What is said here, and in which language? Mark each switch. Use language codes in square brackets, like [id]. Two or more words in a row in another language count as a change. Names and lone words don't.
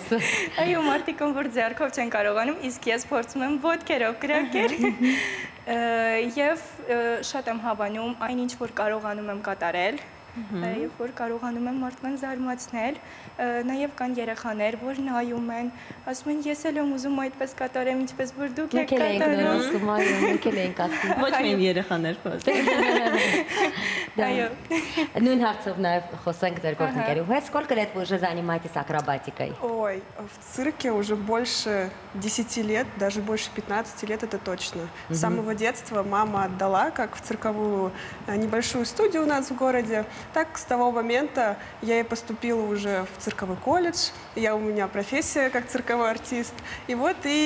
[hy] Այո, մարդիկ որ ձեռքով չեն կարողանում, իսկ ես փորձում եմ ոտքերով կրակել և շատ եմ հավանում այն ինչ որ կարողանում եմ կատարել, և որ կարողանում եմ մարդկանց զարմացնել, նաև կան երեխաներ, որ նայում են, ասում են ես էլ եմ ուզում այդպես կատարեմ, ինչպես որ դուք եք կատարում։ Մենք էլ ենք ասում։ Ոչ միայն երեխաներ Այո։ Նույն հարցով նաև խոսենք ձեր գործընկերուհու հետ, [ru] сколько лет вы уже занимаетесь акробатикой? Ой, в цирке уже больше 10 лет, даже больше 15 лет, это точно. С самого детства мама отдала, как в цирковую небольшую студию у нас в городе, так с того момента я и поступила уже в цирковой колледж, у меня профессия как цирковой артист.